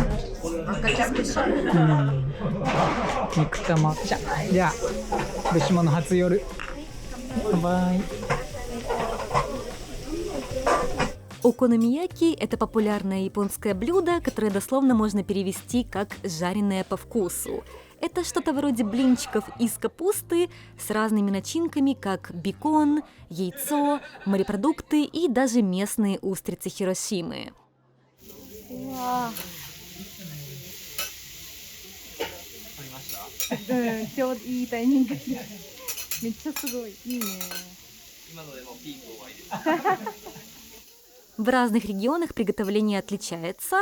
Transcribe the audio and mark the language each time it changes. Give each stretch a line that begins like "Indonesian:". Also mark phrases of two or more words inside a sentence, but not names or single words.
Japanese: 肉玉茶。じゃあ、福島の初夜。バイバイ。
Russian: Окономияки – это популярное японское блюдо, которое дословно можно перевести как «жареное по вкусу». Это что-то вроде блинчиков из капусты с разными начинками, как бекон, яйцо, морепродукты и даже местные устрицы Хиросимы.
Japanese: ちょうどいいタイミング。めっちゃすごい。いいね。
Russian: В разных регионах приготовление отличается.